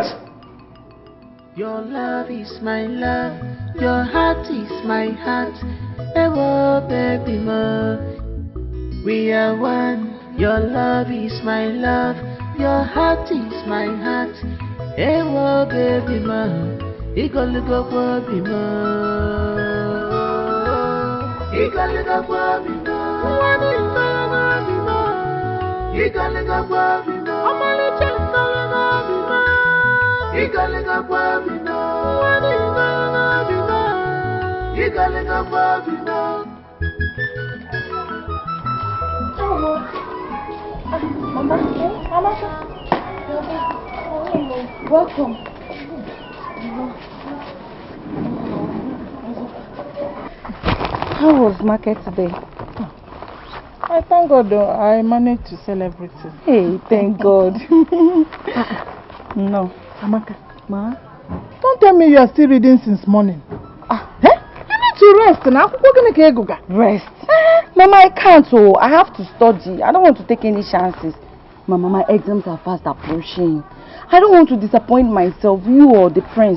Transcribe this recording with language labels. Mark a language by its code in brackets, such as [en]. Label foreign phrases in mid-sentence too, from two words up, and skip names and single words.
[en] Your love is my love, your heart is my heart. Ewo baby mo, we are one. Your love is my love, your heart is my heart. Ewo baby mo, igolugo baby mo, igolugo baby mo, baby mo, igolugo baby mo, amalicha baby mo, igolugo baby mo, baby mo. Mama, welcome. How was market today? I I thank God though. I managed to sell everything. Hey, thank God. No. Amaka, ma? Don't tell me you are still reading since morning. You need to rest now. Rest? Mama, I can't. Oh, I have to study. I don't want to take any chances. Mama, my exams are fast approaching. I don't want to disappoint myself, you or the prince.